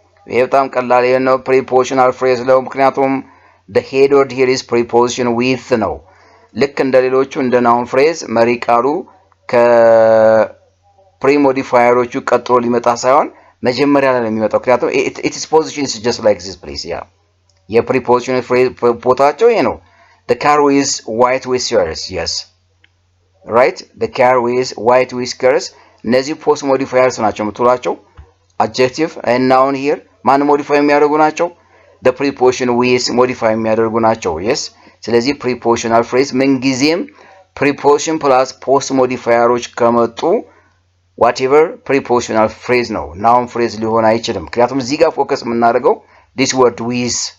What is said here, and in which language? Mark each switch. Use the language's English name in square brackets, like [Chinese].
[Amharic] ይሄ በጣም ቀላል ነው። prepositional phrase ነው። ምክንያቱም [English] the head word here is preposition with [Amharic] ነው። ልክ እንደ ሌሎቹ እንደ noun phrase መሪ ቃሉ ከፕሪ ሞዲፋየሮቹ ቀጥሎ ሊመጣ ሳይሆን መጀመሪያ ላይ ነው የሚመጣው። ምክንያቱም [English] its position is just like this, please. Yeah. የpreposition phrase [Amharic] ቦታቸው ይሄ ነው። [English] The car with white whiskers. Yes. Right? The car with white whiskers. [Amharic] እነዚህ ፖስት ሞዲፋየርስ ናቸው የምትሏቸው [English] adjective and noun here [Amharic] ማን ሞዲፋይ የሚያደርጉ ናቸው? [English] the preposition with [Amharic] ሞዲፋይ የሚያደርጉ ናቸው። yes ስለዚህ prepositional phrase ምን ጊዜም preposition plus post ሞዲፋየሮች ከመጡ [English] whatever prepositional phrase [Amharic] ነው noun phrase ሊሆን አይችልም። ምክንያቱም እዚህ ጋር ፎከስ የምናደርገው [English] this word with.